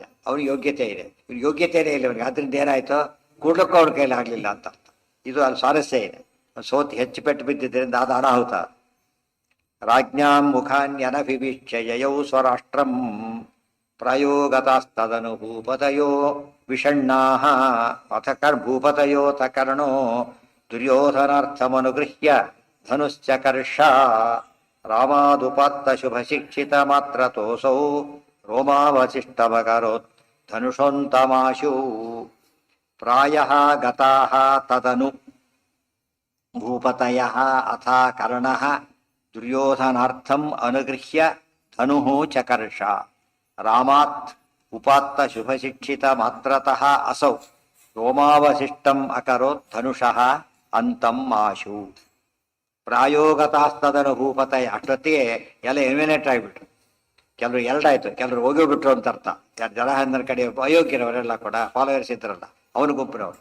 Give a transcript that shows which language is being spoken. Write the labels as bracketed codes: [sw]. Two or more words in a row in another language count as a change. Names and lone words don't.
[kn] ಅವ್ರಿಗೆ ಯೋಗ್ಯತೆ ಇದೆ, ಇವ್ರಿಗೆ ಯೋಗ್ಯತೆಯೇ ಇಲ್ಲ ಅವನಿಗೆ. ಅದರಿಂದ ಏನಾಯ್ತು, ಕೂಡ್ಲಕ್ಕೂ ಅವ್ರ ಕೈಲಿ ಆಗಲಿಲ್ಲ ಅಂತ ಅರ್ಥ. ಇದು ಅಲ್ಲಿ ಸ್ವಾರಸ್ಯ ಇದೆ. ಸೋತ್ ಹೆಚ್ಚು ಪೆಟ್ಟು ಬಿದ್ದಿದ್ದರಿಂದ ಅದು ಅನಾಹುತ. [sa] ರಾಜ್ಞಾಂ ಮುಖಾನ್ಯನಭಿವೀಕ್ಷ್ಯ ಯಯೌ ಸ್ವರಾಷ್ಟ್ರಂ ಪ್ರಾಯೋಗತಾಸ್ತದನು ಭೂಪತಯೋ ವಿಷಣ್ಣಾಃ ಅಥ ಭೂಪತಯೋಥ ಕರ್ಣೋ ದುರ್ಯೋಧನಾರ್ಥಮನುಗೃಹ್ಯ ಧನುಶ್ಚಕರ್ಷ ರಾಮಾದುಪಾತ್ತ ಶುಭಶಿಕ್ಷಿತ ಮಾತ್ರತೋಸೌ ರೋಮಾವಶಿಷ್ಟಮಕರೋತ್ ಧನುಷೋಂತಮಾಶು ಪ್ರಾಯಃ ಗತಾಃ ತದನು ಭೂಪತಯಃ ಅಥ ಕರ್ಣಃ ದುರ್ಯೋಧನಾರ್ಥಂ ಅನುಗೃಹ್ಯ ಧನುಃ ಚಕರ್ಷ ರಾಮಾತ್ ಉಪಾತ್ತ ಶುಭಶಿಕ್ಷಿತ ಮಾತ್ರತಃ ಅಸೌ ರೋಮಾವಶಿಷ್ಟಂ ಅಕರೋತ್ ಧನುಷಃ ಅಂತಂ ಆಶು. ಪ್ರಾಯೋಗತಾಸ್ತದನು ಭೂಪತಯ. [kn] ಅಷ್ಟೊತ್ತಿಗೆ ಎಲ್ಲ ಎಲಿಮಿನೇಟ್ ಆಗಿಬಿಟ್ರು. ಕೆಲವರು ಎರಡಾಯ್ತು, ಕೆಲವರು ಹೋಗಿಬಿಟ್ರು ಅಂತ ಅರ್ಥ. ಯಾರು ಜಲಹಂದನ ಕಡೆ ಅಯೋಗ್ಯರವರೆಲ್ಲ ಕೂಡ ಫಾಲೋವರ್ಸ್ ಇದ್ರಲ್ಲ, ಅವನು ಗುಂಪಿನವರು.